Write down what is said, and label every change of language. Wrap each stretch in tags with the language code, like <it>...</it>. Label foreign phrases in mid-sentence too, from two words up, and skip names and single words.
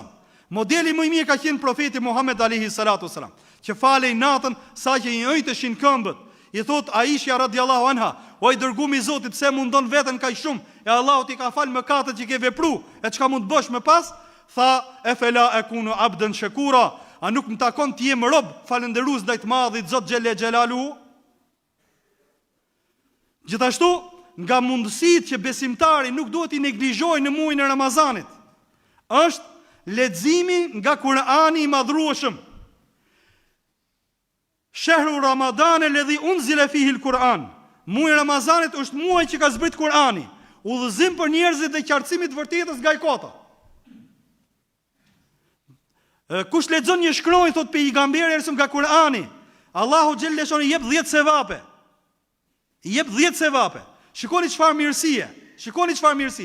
<sq>Modeli më i mirë ka qenë profeti Muhammed</sq> <ar>عليه الصلاة والسلام,</ar> <sq>që falej natën saqë i ëjtëshin këmbët. I thot Aisha</sq> <ar>رضي الله عنها,</ar> <sq>o i dërguari i Zotit, pse mundon veten kaq shumë? E Allahu ti ka fal mëkatet që ke vepruar, e çka mund të bësh më pas? Tha,</sq> <ar>أفلا أكون عبدا شكورا,</ar> <sq>a nuk më takon të jem rob falënderues ndaj të Madhit Zot</sq> <ar>جل جلاله?</ar> <sq>Gjithashtu, nga mundësitë që besimtari nuk duhet i neglizhojë në muajin e Ramazanit, është leximi nga Kur'ani i madhrueshëm.</sq> <ar>شهر رمضان الذي أنزل فيه القرآن.</ar> <sq>Muaji i Ramazanit është muaji që ka zbrit Kur'ani, udhëzim për njerëzit dhe qartësimi të vërtetës nga e kota. Kush lexon një shkronjë, thot pejgamberi nga Kur'ani, Allahu xhelleshon i jep 10 sevape. I jep 10 sevape. Shikoni çfarë mirësie.</sq>